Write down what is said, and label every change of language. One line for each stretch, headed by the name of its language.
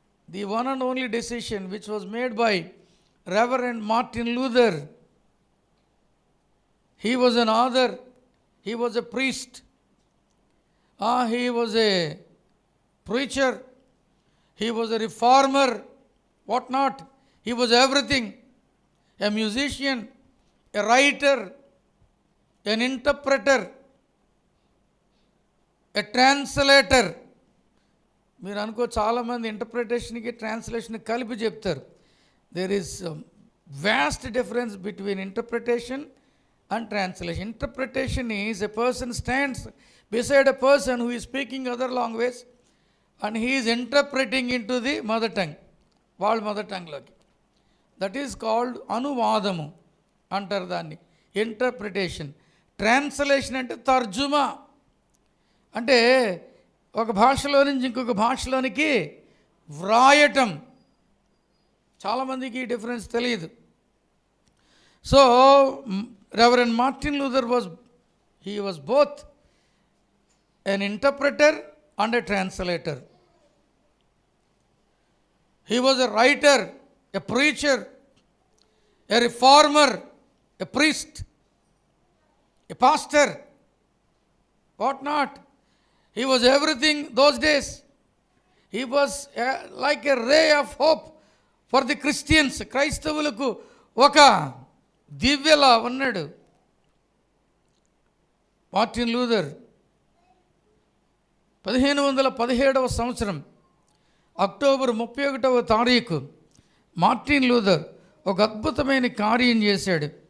English: The one and only decision which was made by reverend Martin Luther. He was an author, he was a priest, he was a preacher, he was a reformer, what not. He was everything. A musician, a writer, an interpreter, a translator.
Telugu: మీరు అనుకో చాలామంది ఇంటర్ప్రిటేషన్కి translation కలిపి చెప్తారు.
English: There is vast difference between interpretation and translation. Interpretation is a person stands beside a person who is speaking other language and he is interpreting into the mother tongue, వాళ్ళ mother టంగ్లోకి. That is called
Telugu: అనువాదము అంటారు దాన్ని, interpretation. Translation అంటే తర్జుమా, అంటే ఒక భాషలో నుంచి ఇంకొక భాషలోనికి వ్రాయటం. చాలామందికి ఈ డిఫరెన్స్ తెలియదు. So
English: Reverend Martin Luther he was both an interpreter and a translator. He was a writer, a preacher, a reformer, a priest, a pastor, what not. He was everything those days. He was like a ray of hope for the Christians.
Telugu: క్రైస్తవులకు ఒక దివ్యలా ఉన్నాడు Martin Luther. 1517 సంవత్సరం October 31వ తారీఖు Martin Luther ఒక అద్భుతమైన కార్యం చేశాడు.